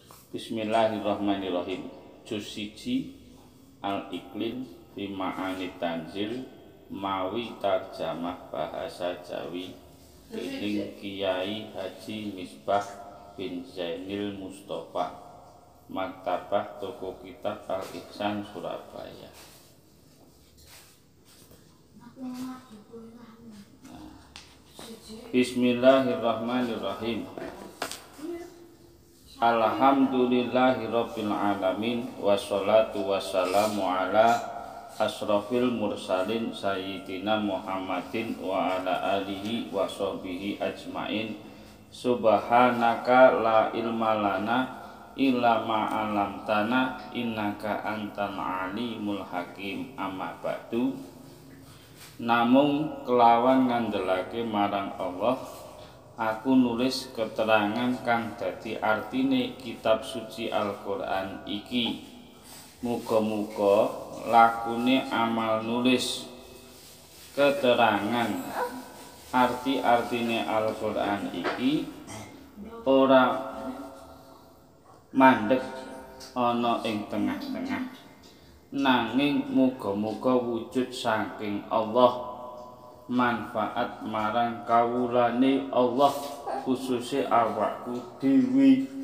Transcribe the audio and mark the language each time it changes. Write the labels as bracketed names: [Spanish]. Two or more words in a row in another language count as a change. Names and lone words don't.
[Arabic] بسم الله الرحمن الرحيم. [Javanese] Juz 1 Al-Iqlim fi Ma'ani Tanzil mawi tarjamah bahasa Jawi dening Kiai Haji Misbah bin Zainil Mustafa, Maktabah Toko Kitab Al-Ihsan Surabaya. [Arabic] بسم الله الرحمن الرحيم. الحمد لله رب العالمين والصلاة والسلام على أشرف المرسلين سيدنا محمد وعلى آله وصحبه أجمعين. سبحانك لا علم لنا إلا ما علمتنا إنك أنت العليم الحكيم. أما بعد. [Javanese] Namung kelawan ngandhelake marang Allah, aku nulis keterangan kang dadi artine kitab suci Al-Qur'an iki. Muga-muga lakune amal nulis keterangan arti-artine Al-Qur'an iki ora mandeg ana ing tengah-tengah, nanging muga-muga wujud saking Allah, manfaat marang kawulane Allah, khususe awakku dhewe